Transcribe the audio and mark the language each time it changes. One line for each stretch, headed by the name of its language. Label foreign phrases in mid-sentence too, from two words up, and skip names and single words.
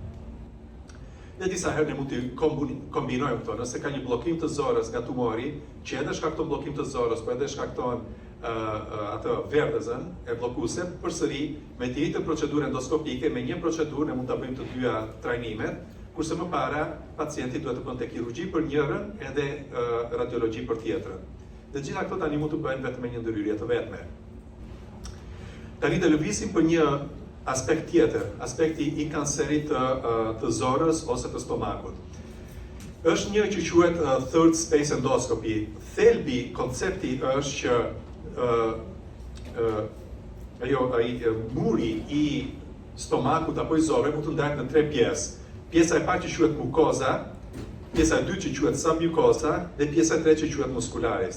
Albanian: Dhe disa herë ne mund të kombinojmë këto, nëse ka një bllokim të zorës nga tumori, që edhe shkakton bllokim të zorës, po edhe shkakton atë verdhëzën e bllokuese, përsëri me të njëjtën procedurë endoskopike, me një procedurë ne mund ta bëjmë të dyja trajnimet, kurse më para pacienti duhet të bënte kirurgji për njërin edhe radiologji për tjetrën. Dhe gjitha këto tani mund të bëhen vetëm me një ndërhyrje të vetme. Tani të lëvisim për një aspekt tjetër, aspekti i kancerit të zorës ose të stomakut. Është një që quhet
English: third space endoscopy.
Albanian: Thelbi koncepti është që muri i stomakut apo i zorës mund të ndahet në 3 pjesë. Pjesa e parë që quhet mukoza, pjesa e dytë që quhet submukoza dhe pjesa e tretë që quhet muscularis.